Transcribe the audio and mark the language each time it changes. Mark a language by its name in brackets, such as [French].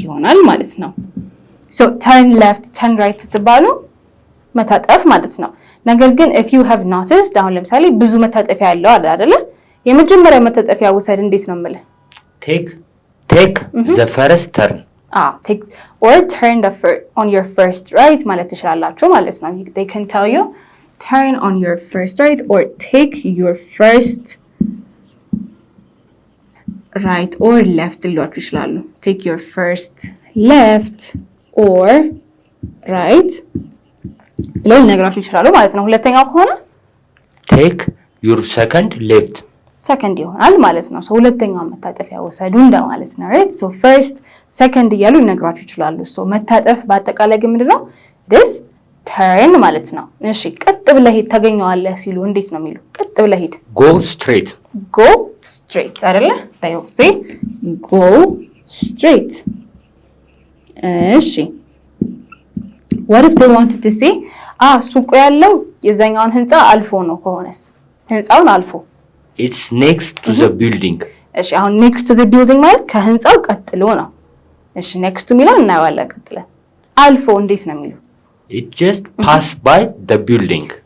[Amharic] ይሆናል ማለት ነው። [English] so turn left turn right [Amharic] ስትባሉ መታጠፍ ማለት ነው። ነገር ግን [English] if you have noticed [Amharic] አሁን ለምሳሌ ብዙ መታጠፊያ ያለው አይደለ? የመጀመሪያ መታጠፊያ ውሰድ እንዴት ነው የምልህ? [English] take the first turn take or turn on your first right [Amharic] ማለት ትችላላችሁ ማለት ነው። [English] they can tell you turn on your first right or take your first right or left [Amharic] ሊሏችሁ ይችላሉ። [English] take your first left or right [Amharic] ብለው ሊነግራችሁ ይችላሉ ማለት ነው። ሁለተኛው ከሆነ [English] take your second left [Amharic] ሰከንድ ይሆናል ማለት ነው። ሁለተኛውን መታጠፊያ ወሰዱ እንደማለት ነው። ራይት ሶ ፈርስት ሰከንድ እያሉ ይነግሯችሁ ይችላሉ። ሶ መታጠፍ በአጠቃላይ ግን ምንድነው? [English] this turn [Amharic] ማለት ነው። እሺ ቀጥ ብለህ ሂድ ታገኘዋለህ ሲሉ እንዴት ነው የሚሉ? ቀጥ ብለህ ሂድ [English] go straight [Amharic] አይደለ? [English] they will say go straight። እሺ what if they wanted to say [Amharic] ሱቁ ያለው የዛኛውን ህንፃ አልፎ ነው ከሆነስ? ህንፃውን አልፎ [English] it's next to the building። [Amharic] እሺ አሁን [English] next to the building [Amharic] ማለት ከህንፃው ቀጥሎ ነው። እሺ next to የሚለው እናየዋለን ቀጥለን። አልፎ እንዴት ነው የሚሉ? [English] it just passed by the building።